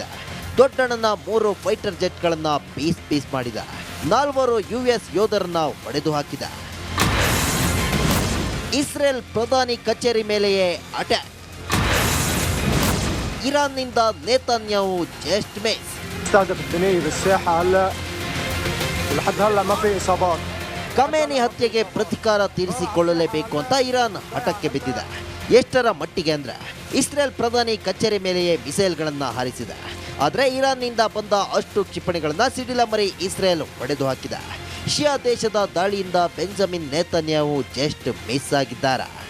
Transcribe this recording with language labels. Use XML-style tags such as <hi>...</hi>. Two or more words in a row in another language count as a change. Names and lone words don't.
<kn>ದೊಡ್ಡಣ್ಣನ 3</kn> <en>fighter jets</en> <kn>ಪೀಸ್ ಮಾಡಿದೆ. 4 ಯುಎಸ್ ಯೋಧರನ್ನ ಹೊಡೆದು ಹಾಕಿದೆ. ಇಸ್ರೇಲ್ ಪ್ರಧಾನಿ ಕಚೇರಿ ಮೇಲೆಯೇ ಅಟ್ಯಾಕ್. ಇರಾನ್ನಿಂದ ನೇತಾನ್ಯಾಹು</kn> <en>just miss.</en> <ar>استهدف البناية بالساحة هلا ولحد هلا ما في إصابات.</ar> <kn>ಖಮೇನಿ ಹತ್ಯೆಗೆ ಪ್ರತೀಕಾರ ತೀರಿಸಿಕೊಳ್ಳಲೇಬೇಕು ಅಂತ ಇರಾನ್ ಹಠಕ್ಕೆ ಬಿದ್ದಿದೆ. ಎಷ್ಟರ ಮಟ್ಟಿಗೆ ಅಂದ್ರೆ ಇಸ್ರೇಲ್ ಪ್ರಧಾನಿ ಕಚೇರಿ ಮೇಲೆಯೇ ಮಿಸೈಲ್ಗಳನ್ನು ಹಾರಿಸಿದೆ. ಆದರೆ ಇರಾನ್ನಿಂದ ಬಂದ ಅಷ್ಟು ಕ್ಷಿಪಣಿಗಳನ್ನ ಸಿಡಿಲಮರಿ ಇಸ್ರೇಲ್ ಹೊಡೆದು ಹಾಕಿದೆ. ಶಿಯಾ ದೇಶದ ದಾಳಿಯಿಂದ ಬೆಂಜಮಿನ್ ನೇತಾನ್ಯಾಹು</kn> <en>just miss</en> <kn>ಆಗಿದ್ದಾರೆ.</kn>